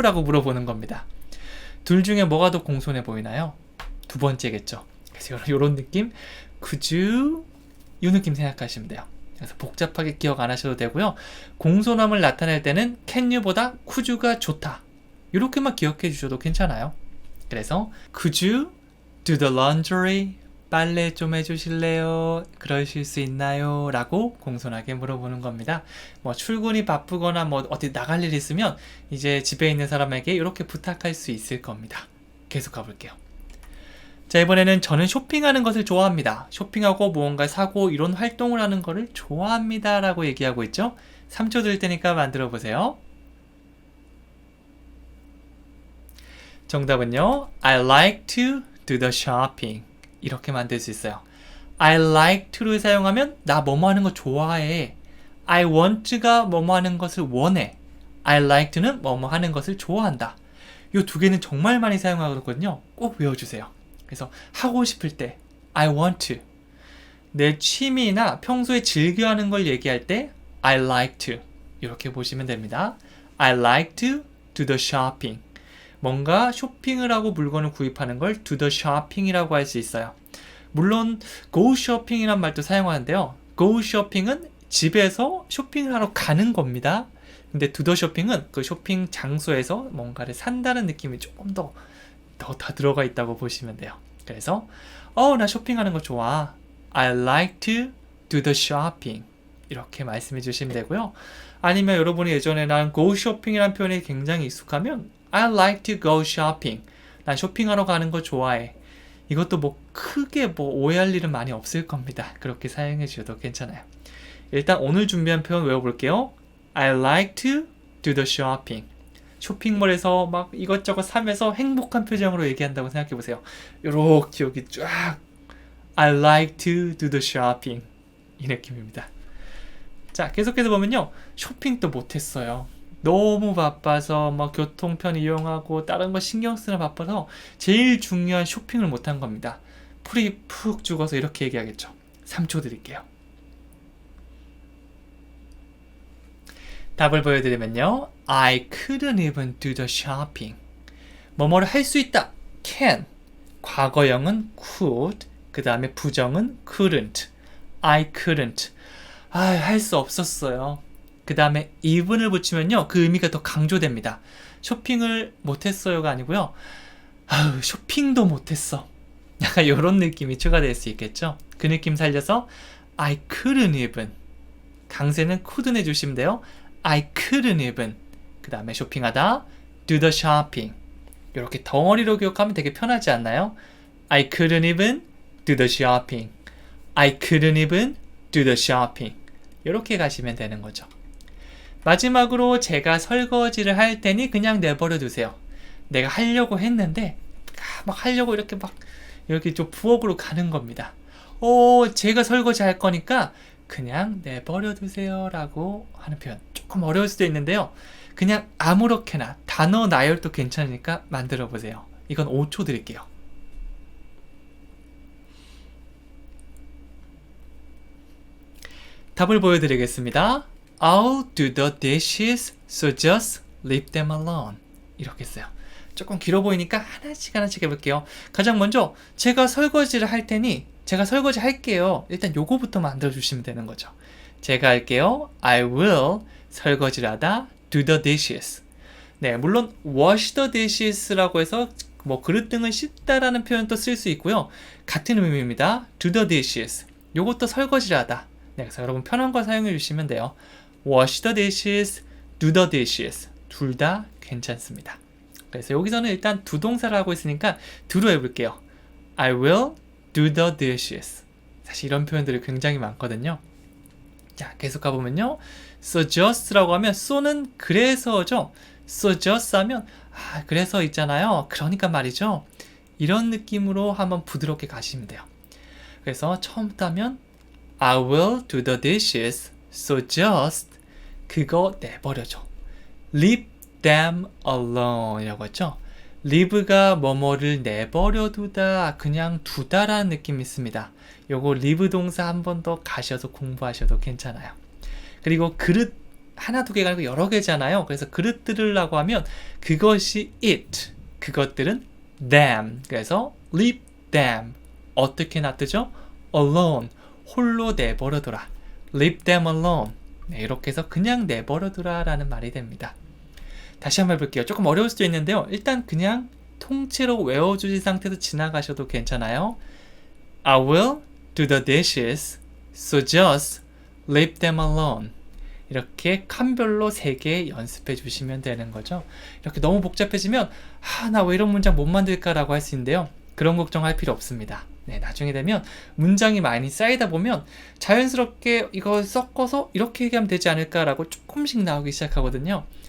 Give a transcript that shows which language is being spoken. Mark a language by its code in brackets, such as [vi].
[ko] 라고 물어보는 겁니다. 둘 중에 뭐가 더 공손해 보이나요? 두 번째겠죠. 그래서 이런 느낌 [en] could you? [ko] 이 느낌 생각하시면 돼요. 그래서 복잡하게 기억 안 하셔도 되고요. 공손함을 나타낼 때는 [en] can you [ko] 보다 [en] could you [ko] 가 좋다. 이렇게만 기억해 주셔도 괜찮아요. 그래서 [en] could you do the laundry? [ko] 빨래 좀 해주실래요? 그러실 수 있나요? 라고 공손하게 물어보는 겁니다. 뭐 출근이 바쁘거나 뭐 어디 나갈 일 있으면 이제 집에 있는 사람에게 이렇게 부탁할 수 있을 겁니다. 계속 가볼게요. 자, 이번에는 저는 쇼핑하는 것을 좋아합니다. 쇼핑하고 무언가 사고 이런 활동을 하는 것을 좋아합니다. 라고 얘기하고 있죠. 3초 드릴 테니까 만들어 보세요. 정답은요. [en] I like to do the shopping. [ko] 이렇게 만들 수 있어요. [en] I like to [ko] 를 사용하면 나 뭐뭐 하는 거 좋아해. [en] I want [ko] 가 뭐뭐 하는 것을 원해. [en] I like to [ko] 는 뭐뭐 하는 것을 좋아한다. 이 두 개는 정말 많이 사용하거든요. 꼭 외워주세요. 그래서 하고 싶을 때 [en] I want to. [ko] 내 취미나 평소에 즐겨하는 걸 얘기할 때 [en] I like to. [ko] 이렇게 보시면 됩니다. [en] I like to do the shopping. [ko] 뭔가 쇼핑을 하고 물건을 구입하는 걸 [en] do the shopping [ko] 이라고 할 수 있어요. 물론 [en] go shopping [ko] 이란 말도 사용하는데요. go shopping은 집에서 쇼핑을 하러 가는 겁니다. 근데 [en] do the shopping [ko] 은 그 쇼핑 장소에서 뭔가를 산다는 느낌이 조금 더 들어가 있다고 보시면 돼요. 그래서 나 쇼핑하는 거 좋아. [en] I like to do the shopping. [ko] 이렇게 말씀해 주시면 되고요. 아니면 여러분이 예전에 난 [en] go shopping [ko] 이라는 표현이 굉장히 익숙하면 [en] I like to go shopping. [ko] 난 쇼핑하러 가는 거 좋아해. 이것도 뭐 크게 뭐 오해할 일은 많이 없을 겁니다. 그렇게 사용해 주셔도 괜찮아요. 일단 오늘 준비한 표현 외워볼게요. [en] I like to do the shopping. [ko] 쇼핑몰에서 막 이것저것 사면서 행복한 표정으로 얘기한다고 생각해보세요. 요렇게 여기 쫙 [en] I like to do the shopping [ko] 이 느낌입니다. 자, 계속해서 보면요. 쇼핑도 못했어요. 너무 바빠서 막 교통편 이용하고 다른 거 신경 쓰느라 바빠서 제일 중요한 쇼핑을 못한 겁니다. 풀이 푹 죽어서 이렇게 얘기하겠죠. 3초 드릴게요. 답을 보여드리면요. [en] I couldn't even do the shopping. [ko] 뭐뭐를 할 수 있다. can. 과거형은 could. 그 다음에 부정은 couldn't. [en] I couldn't. [ko] 할 수 없었어요. 그 다음에 even을 붙이면요. 그 의미가 더 강조됩니다. 쇼핑을 못했어요가 아니고요. 쇼핑도 못했어. 약간 이런 느낌이 추가될 수 있겠죠. 그 느낌 살려서 [en] I couldn't even. [ko] 강세는 couldn't 해주시면 돼요. [en] I couldn't even. [ko] 그 다음에 쇼핑하다 [en] do the shopping. [ko] 이렇게 덩어리로 기억하면 되게 편하지 않나요? [en] I couldn't even do the shopping. I couldn't even do the shopping. [ko] 이렇게 가시면 되는 거죠. 마지막으로 제가 설거지를 할 테니 그냥 내버려 두세요. 내가 하려고 했는데 막 하려고 이렇게 막 여기 좀 부엌으로 가는 겁니다. 제가 설거지 할 거니까 그냥 내버려 두세요 라고 하는 표현. 조금 어려울 수도 있는데요. 그냥 아무렇게나 단어 나열도 괜찮으니까 만들어 보세요. 이건 5초 드릴게요. 답을 보여드리겠습니다. [en] I'll do the dishes, so just leave them alone. [ko] 이렇게 써요. 조금 길어 보이니까 하나씩 해볼게요. 가장 먼저 제가 설거지를 할 테니 제가 설거지 할게요. 일단 요거부터 만들어 주시면 되는 거죠. 제가 할게요. [en] I will [ko] 설거지를 하다 [en] do the dishes. [ko] 네, 물론 [en] wash the dishes [ko] 라고 해서 뭐 그릇 등을 씻다라는 표현도 쓸 수 있고요. 같은 의미입니다. [en] do the dishes. [ko] 요것도 설거지를 하다. 네, 그래서 여러분 편한 거 사용해 주시면 돼요. [en] wash the dishes, do the dishes. [ko] 둘 다 괜찮습니다. 그래서 여기서는 일단 두 동사를 하고 있으니까 do로 해볼게요. [en] I will do the dishes. [ko] 사실 이런 표현들이 굉장히 많거든요. 자, 계속 가보면요. [en] so just [ko] 라고 하면 so는 그래서죠. so just 하면 그래서 있잖아요. 그러니까 말이죠. 이런 느낌으로 한번 부드럽게 가시면 돼요. 그래서 처음부터 하면 [en] I will do the dishes, so just [ko] 그거 내버려줘. [en] Leave them alone [ko] 이라고 했죠. leave가 뭐뭐를 내버려두다, 그냥 두다라는 느낌이 있습니다. 요거 leave 동사 한 번 더 가셔서 공부하셔도 괜찮아요. 그리고 그릇 하나 두 개가 아니고 여러 개잖아요. 그래서 그릇들이라고 하면 그것이 it, 그것들은 them. 그래서 [en] leave them. [ko] 어떻게 놔두죠? alone. 홀로 내버려둬라. [en] leave them alone. [ko] 네, 이렇게 해서 그냥 내버려두라 라는 말이 됩니다. 다시 한번 해볼게요. 조금 어려울 수도 있는데요. 일단 그냥 통째로 외워주신 상태에서 지나가셔도 괜찮아요. [en] I will do the dishes, so just leave them alone. [ko] 이렇게 칸별로 3개 연습해 주시면 되는 거죠. 이렇게 너무 복잡해지면 나 왜 이런 문장 못 만들까 라고 할 수 있는데요. 그런 걱정할 필요 없습니다. 네, 나중에 되면 문장이 많이 쌓이다 보면 자연스럽게 이거 섞어서 이렇게 얘기하면 되지 않을까라고 조금씩 나오기 시작하거든요.